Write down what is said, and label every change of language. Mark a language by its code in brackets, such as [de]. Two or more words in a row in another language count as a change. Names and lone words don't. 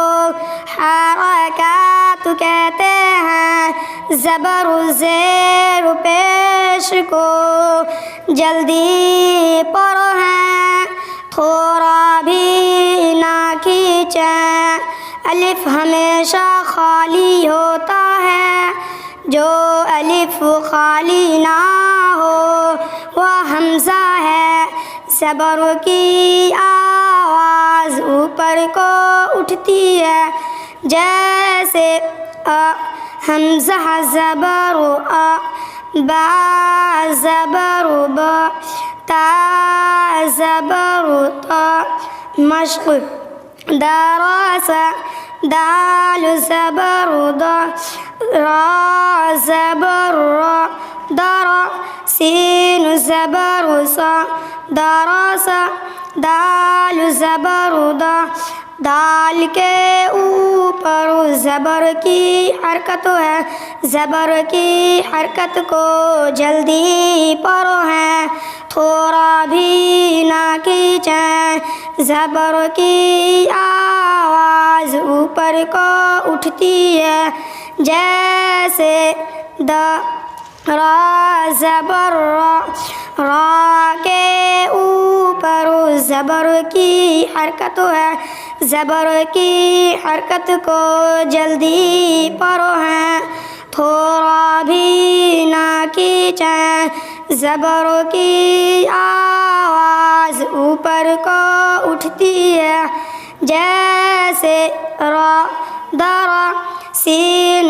[ur] حرکات کہتے ہیں زبر زیر پیش کو جلدی پڑھو ہیں تھوڑا بھی نہ کھینچیں الف ہمیشہ خالی ہوتا ہے جو الف خالی نہ ہو وہ حمزہ ہے زبر کی آواز اوپر کو اٹھتی ہے جیسے حمزہ زبر با زبر با تا زبر تا مشق درس دال زبر دا را زبر را در سین زبر سا درس دال زبر دا دال کے اوپر زبر کی حرکت ہے زبر کی حرکت کو جلدی پڑھو ہیں تھوڑا بھی نہ کھینچیں زبر کی آواز اوپر کو اٹھتی ہے جیسے دا را زبر را را کے اوپر زبر کی حرکت ہے زبر کی حرکت کو جلدی پڑھو ہیں تھوڑا بھی نہ کھینچیں زبر کی آواز اوپر کو اٹھتی ہے جیسے را درا سین